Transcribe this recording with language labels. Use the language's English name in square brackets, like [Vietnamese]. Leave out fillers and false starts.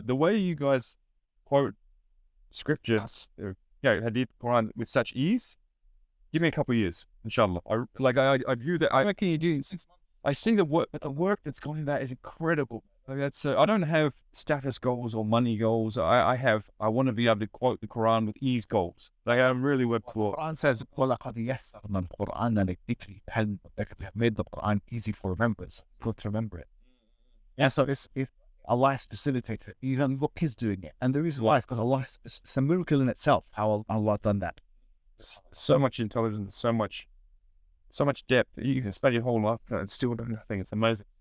[English] The way you guys quote scriptures, Hadith, Quran with such ease. Give me a couple of years, inshallah. I view that. What can you do in 6 months? I see the work that's gone in that is incredible. Like that's I don't have status goals or money goals. I want to be able to quote the Quran with ease goals. Like I'm really work for. [Arabic] The Quran says, وَلَقَدْ يَسَّرْنَا الْقُرْآنَ لِلذِّكْرِ فَهَلْ مُدَّكِرٌ. [English] We have made the Quran easy for remembrance. Good to remember it. Yeah, so it's Allah has facilitated it. You have got kids doing it. And the reason why is because Allah, it's a miracle in itself how Allah done that. So much intelligence, so much depth. You can spend your whole life and still do nothing. It's amazing.